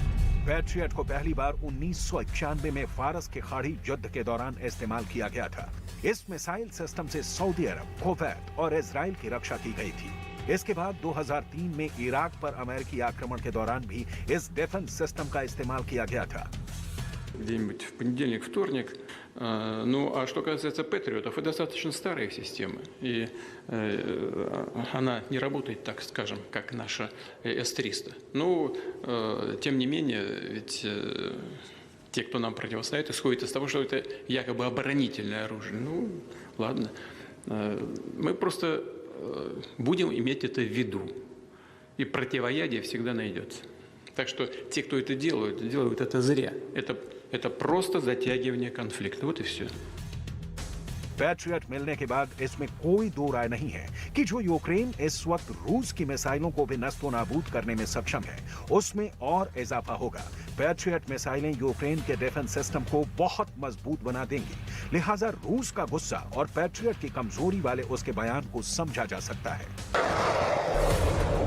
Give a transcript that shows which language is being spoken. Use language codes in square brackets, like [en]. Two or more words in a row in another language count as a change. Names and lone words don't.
[hi] पैट्रियट को पहली बार 1991 में फारस की खाड़ी युद्ध के दौरान इस्तेमाल किया गया था। इस [en] missile system [hi] से सऊदी अरब, कुवैत और इजराइल की रक्षा की गई थी। इसके बाद 2003 में इराक पर अमेरिकी आक्रमण के दौरान भी इस [en] defense system [hi] का इस्तेमाल किया गया था। [ru] Где-нибудь в понедельник, вторник. Ну, а что касается патриотов, это достаточно старая система. И она не работает, так скажем, как наша С-300. Но, тем не менее, ведь те, кто нам противостоит, исходят из того, что это якобы оборонительное оружие. Ну, ладно. Мы просто будем иметь это в виду. И противоядие всегда найдется. Так что те, кто это делают это зря. Это просто затягивание конфликта. Вот и все. [hi] पैट्रियट मिलने के बाद इसमें कोई दो राय नहीं है कि जो यूक्रेन इस वक्त रूस की मिसाइलों को भी नस्तो नाबूद करने में सक्षम है, उसमें और इजाफा होगा। पैट्रियट मिसाइलें यूक्रेन के [en] defense system [hi] को बहुत मजबूत बना देंगी। लिहाजा रूस का गुस्सा और पैट्रियट की कमजोरी वाले उसके बयान को समझा जा सकता है।